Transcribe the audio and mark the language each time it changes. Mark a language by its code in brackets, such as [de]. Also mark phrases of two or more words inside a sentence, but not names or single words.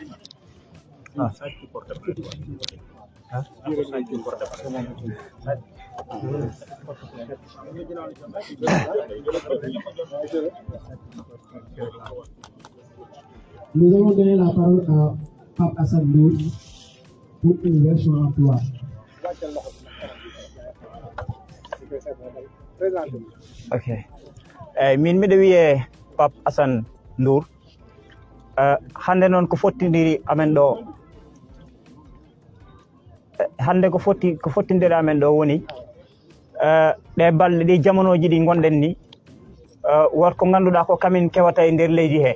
[fr] Nous allons donner la parole à Pape Assane Ndour pour une version emploi. Ok. [ff] Min miɗo wiye Pape Assane Ndour. Hande noon ko fottindiri amen ɗo. Hande ko fottindiri amen ɗo woni ɗe balɗe ɗi jamonoji ɗi gonɗen ni wonko ganduɗa ko kamin kewata e nder leydi he.